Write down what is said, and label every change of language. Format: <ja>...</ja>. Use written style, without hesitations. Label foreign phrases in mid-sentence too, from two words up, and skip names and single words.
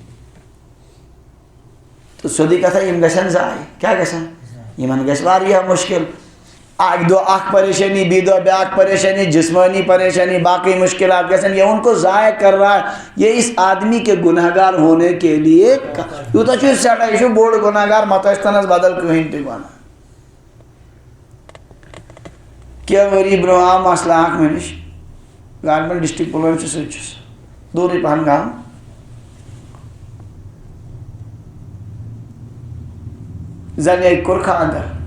<ks>تہٕ سیوٚدُے کتھا یِم گژھن ضایہِ کیٛاہ گژھن یِمن گژھِ واریاہ مُشکل اکہِ دۄہ اکھ پریشٲنی بیٚیہِ دۄہ بیٛاکھ پریشٲنی جسمٲنی پریشانی باقی مشکلات گژھن</ks> <ur>یہ ان کو ضائع کر رہا ہے یہ اس آدمی کے گناہ گار ہونے کے لیے</ur> <ks>یوٗتاہ چھُ سٮ۪ٹھاہ یہِ چھُ بوٚڑ گُناہ گار متہٕ ٲسۍتنس بدل کٕہٕنۍ تہِ گۄناہ کینٛہہ ؤری برونٛہہ آو مسلہٕ اکھ مےٚ نِش گاندربل ڈسٹرکٹ پُلوٲمِس سۭتۍ چھُس دوٗرٕے پہن گام زنہِ أکۍ کوٚر خانٛدر</ks>